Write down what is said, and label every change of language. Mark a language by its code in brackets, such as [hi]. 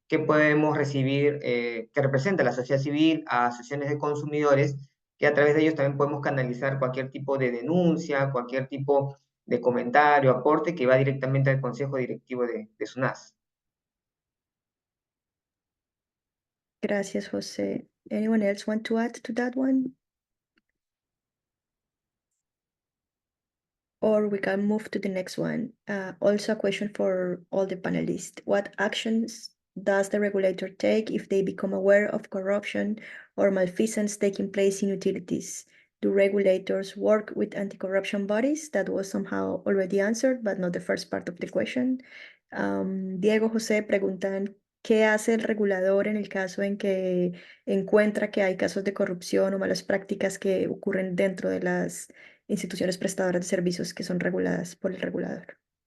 [es] Que podemos recibir, que representa a la sociedad civil, a asociaciones de consumidores, que a través de ellos también podemos canalizar cualquier tipo de denuncia, cualquier tipo de comentario, aporte que va directamente al Consejo Directivo de SUNAS. Gracias, José. [en] Anyone else want to add to that one? Or we can move to the next one. Also a question for all the panelists. What actions does the regulator take if they become aware of corruption or malfeasance taking place in utilities? Do regulators work with anti-corruption bodies? That was somehow already answered, but not the first part of the question. [es] Diego, José preguntan, ¿qué hace el regulador en el caso en que encuentra que hay casos de corrupción o malas prácticas que ocurren dentro de las instituciones prestadoras de servicios que son reguladas por el regulador?